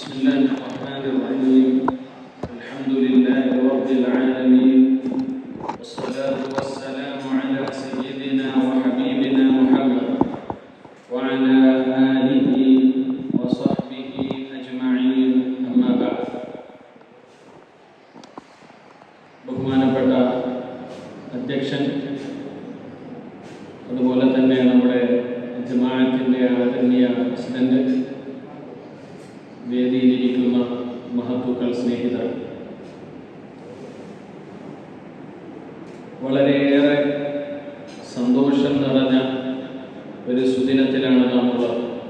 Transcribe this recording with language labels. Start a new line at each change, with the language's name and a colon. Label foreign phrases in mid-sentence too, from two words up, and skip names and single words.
Arabic: بسم الله الرحمن الرحيم الحمد لله رب العالمين والصلاة والسلام على سيدنا وحبيبنا محمد وعلى آله وصحبه أجمعين أما بعد
Malayalam: ബഹുമാനപ്പെട്ട അധ്യക്ഷൻ അതുപോലെ തന്നെ നമ്മുടെ ജമാഅത്തിന്റെ ആദരണീയ പ്രസിഡന്റ് വേദിയിലിരിക്കുന്ന മഹത്തുക്കൾ സ്നേഹിതർ വളരെയേറെ സന്തോഷം നിറഞ്ഞ ഒരു സുദിനത്തിലാണ് നാമുള്ളത്.